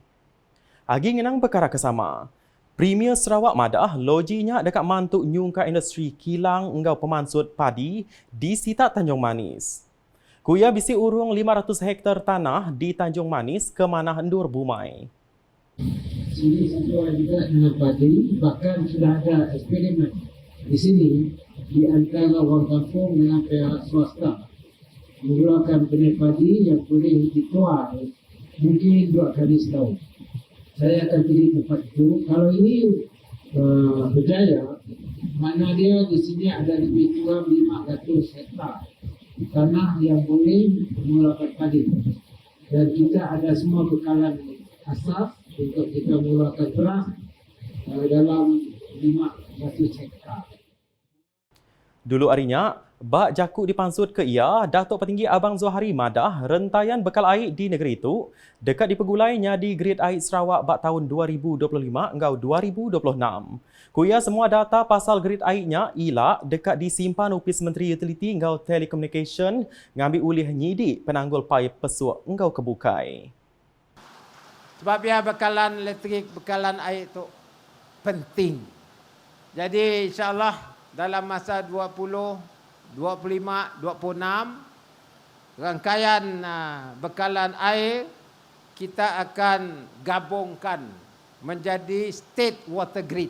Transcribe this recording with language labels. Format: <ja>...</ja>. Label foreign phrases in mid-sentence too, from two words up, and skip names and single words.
<iba>Agi ngenang perkara kesama. Premier Sarawak madah lojinya dekat mantuk nyungka industri kilang engau pemansut padi di Sitak Tanjung Manis. Kuya bisi urung 500 hektar tanah di Tanjung Manis ke mana hendur bumai.</iba> <ms>Sini sesuai juga dengan padi, bahkan sudah ada eksperimen di sini di antara orang kampung dengan pihak swasta mengeluarkan benih padi yang boleh dituai mungkin 2 kali setahun. Saya akan pilih tempat itu. Kalau ini berjaya, mana dia di sini ada lebih kurang 500 hektar tanah yang boleh mengeluarkan padi. Dan kita ada semua bekalan asas untuk kita mengeluarkan beras dalam 500 hektar.</ms> <iba>Dulu harinya, bak jakuk dipansut ke ia, Datuk Petinggi Abang Zohari madah rentaian bekal air di negeri itu dekat dipegulainya di Grid Air Sarawak bak tahun 2025 engau 2026. Kuya semua data pasal grid airnya ilak dekat disimpan Opis Menteri Utiliti engau Telekomunikasi ngambil ulih nyidik penanggul paip pesuak engau kebukai.</iba> <ms>Sebab biar bekalan elektrik, bekalan air itu penting. Jadi insyaAllah dalam masa 20, 25, 26 rangkaian bekalan air kita akan gabungkan menjadi</ms> <en>state water grid.</en>